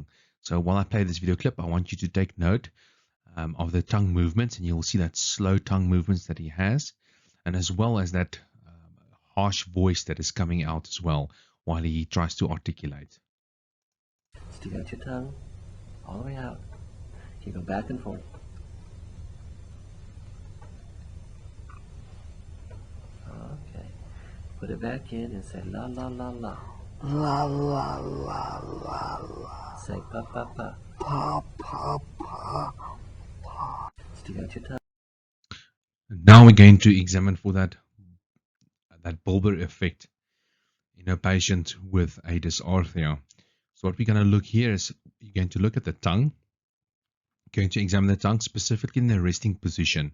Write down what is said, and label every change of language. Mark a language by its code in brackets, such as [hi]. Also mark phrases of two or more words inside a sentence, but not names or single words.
[en] So while I play this video clip, I want you to take note of the tongue movements, and you'll see that slow tongue movements that he has, and as well as that harsh voice that is coming out as well while he tries to articulate. Stick out your tongue all the way out. You go back and forth. Okay. Put it back in and say la la la la. La la la la la. Say pa pa pa. Pa pa pa. Stick out your tongue. Now we're going to examine for that bulbar effect in a patient with a dysarthria. So what we're going to look here is you're going to look at the tongue. You're going to examine the tongue specifically in the resting position.